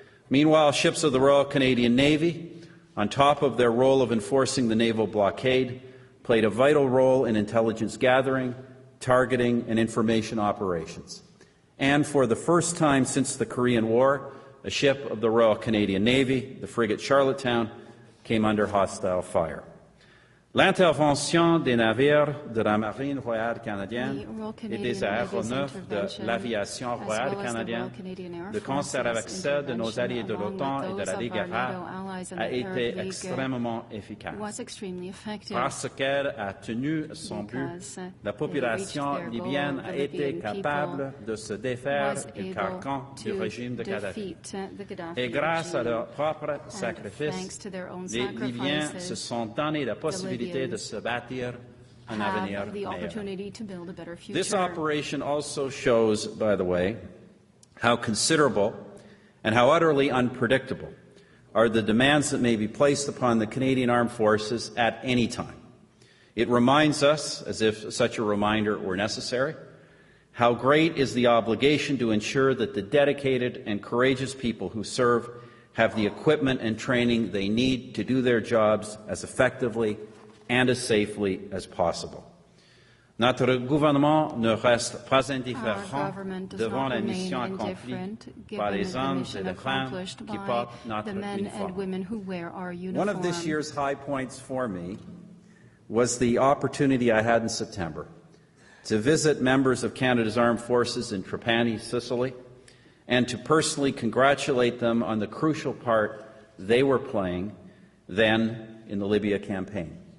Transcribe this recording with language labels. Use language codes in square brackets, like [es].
[en] Meanwhile, ships of the Royal Canadian Navy, on top of their role of enforcing the naval blockade, played a vital role in intelligence gathering, targeting, and information operations. And for the first time since the Korean War, a ship of the Royal Canadian Navy, the frigate Charlottetown, came under hostile fire. [fr] L'intervention des navires de la Marine royale canadienne et des aéronefs de l'aviation royale canadienne, de concert avec celle de nos alliés de l'OTAN et de la Ligue arabe, a été extrêmement efficace. Parce qu'elle a tenu son but, la population libyenne a été capable de se défaire du carcan du régime de Kadhafi. Et grâce à leur propre sacrifice, les Libyens se sont donné la possibilité de se bâtir un avenir meilleur. [en] This operation also shows, by the way, how considerable and how utterly unpredictable are the demands that may be placed upon the Canadian Armed Forces at any time. It reminds us, as if such a reminder were necessary, how great is the obligation to ensure that the dedicated and courageous people who serve have the equipment and training they need to do their jobs as effectively and as safely as possible. [fr] Notre gouvernement ne reste pas indifférent devant la mission accomplie par les hommes et les femmes qui portent notre uniforme. [en] One of this year's high points for me was the opportunity I had in September to visit members of Canada's Armed Forces in Trapani, Sicily, and to personally congratulate them on the crucial part they were playing then in the Libya campaign.